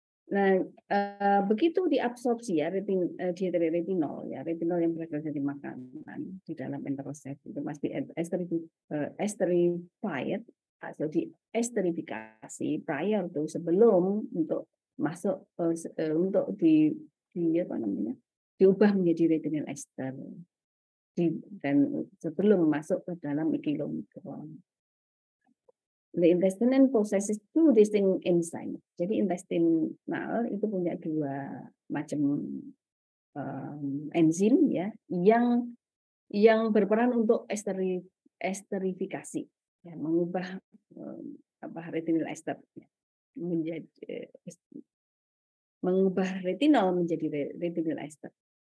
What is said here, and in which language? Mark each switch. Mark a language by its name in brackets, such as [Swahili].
[Indonesian] Nah, begitu diabsorpsi ya retinol yang berasal dari makanan di dalam enteroset itu pasti esterified atau diesterifikasi prior tuh sebelum untuk masuk untuk di apa namanya diubah menjadi retinol ester dan sebelum masuk ke dalam kilomikron. [English] The intestinal possesses two distinct enzymes. [Indonesian] Jadi intestinal itu punya dua macam enzim ya yang berperan untuk esterifikasi, ya, mengubah retinol ester menjadi mengubah retinol menjadi retinol ester.